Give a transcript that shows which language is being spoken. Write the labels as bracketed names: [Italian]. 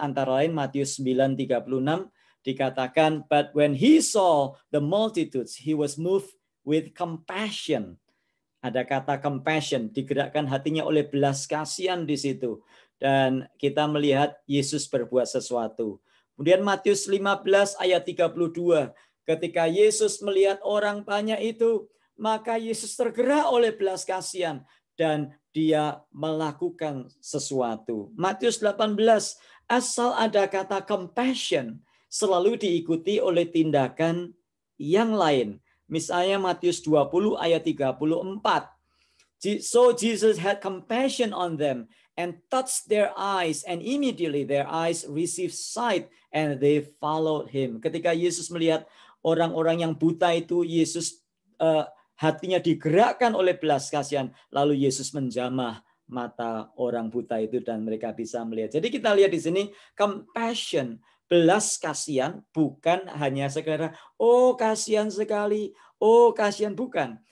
[Indonesian] Antara lain Matius 9:36 dikatakan, [English] but when he saw the multitudes, he was moved with compassion. [Indonesian] Ada kata compassion, digerakkan hatinya oleh belas kasihan di situ. Dan kita melihat Yesus berbuat sesuatu. Kemudian Matius 15 ayat 32. Ketika Yesus melihat orang banyak itu, maka Yesus tergerak oleh belas kasihan dan dia melakukan sesuatu. Matius 18, asal ada kata compassion, selalu diikuti oleh tindakan yang lain. Misalnya Matius 20 ayat 34. [English] So Jesus had compassion on them and touched their eyes, and immediately their eyes received sight and they followed him. [Indonesian] Ketika Yesus melihat orang-orang yang buta itu, Yesus hatinya digerakkan oleh belas kasihan, lalu Yesus menjamah mata orang buta itu dan mereka bisa melihat. Jadi kita lihat di sini compassion, belas kasihan, bukan hanya sekedar oh kasihan sekali, oh kasihan, bukan.